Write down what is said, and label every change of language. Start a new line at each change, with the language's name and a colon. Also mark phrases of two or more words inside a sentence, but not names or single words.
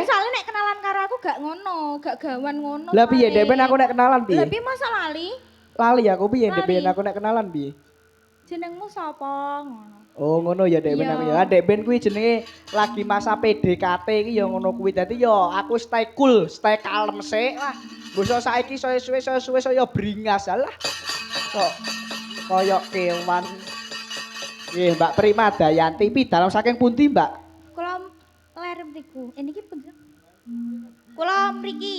Javanese: Soalnya nek kenalan karo aku gak ngono, gak gawan ngono. Lah piye Dek ben aku nek kenalan piye? Lah piye masa lali? Lali aku piye Dek ben Lali. aku nek kenalan piye? Jenengmu sapa ngono? Oh ngono ya Dek ben Iya. aku ya. Dek ben kuwi jenenge lagi masa PDKT iki ya ngono kuwi. Dadi ya aku
English: stay cool,
Javanese: stay kalem sik. Wah, mbok saiki suwe-suwe saya bringas alah. Kok koyok kewan. Nggih, Mbak Prima Dayanti pi dalam saking pundi, Mbak? Kula ler mriku. Niki pundi? Kula mriki.